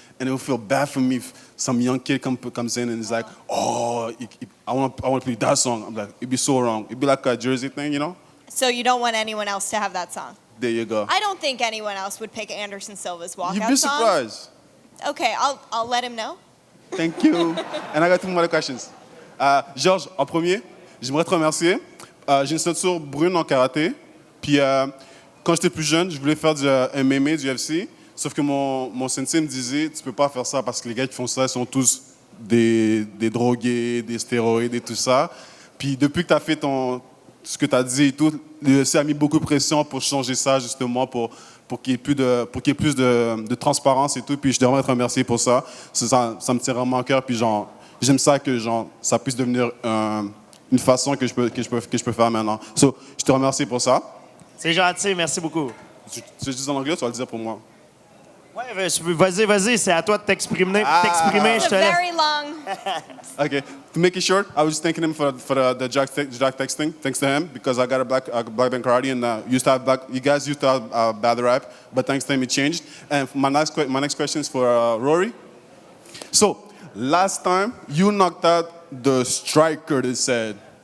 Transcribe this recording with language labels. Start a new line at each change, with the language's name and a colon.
English: And it will feel bad for me if some young kid comes in and is like, oh, I want to play that song. I'm like, it'd be so wrong. It'd be like a Jersey thing, So you don't want anyone else to have that song? There you go. I don't think anyone else would pick Anderson Silva's Walkout You'd be song. surprised. Okay, I'll let him know. Thank you. And I got two more questions.
French: Georges, en premier, j'aimerais te remercier. J'ai une ceinture brune en karaté. Puis quand j'étais plus jeune, je voulais faire du MMA, du UFC. Sauf que mon sensei me disait, tu peux pas faire ça parce que les gars qui font ça, ils sont tous des drogués, des stéroïdes et tout ça. Puis depuis que tu as fait ce que tu as dit et tout, l'UFC a mis beaucoup de pression pour changer ça, justement, pour qu'il y ait plus de transparence et tout. Puis je devrais te remercier pour ça. Ça me tient vraiment à cœur. Puis j'aime ça que ça puisse devenir une façon que je peux faire maintenant. So, je te remercie pour ça. C'est gentil, merci beaucoup. Tu le dis en anglais ou tu vas le dire pour moi? Ouais, vas-y, c'est à toi de t'exprimer.
English: It's
French: Je te
English: a
French: laisse.
English: very long. Okay, to make it short, I was just thanking him for the Jack texting. Thanks to him because I got a black belt karate and you guys used to have a bad rap, but thanks to him it changed. And my next question is for Rory. So last time you knocked out the striker, they said.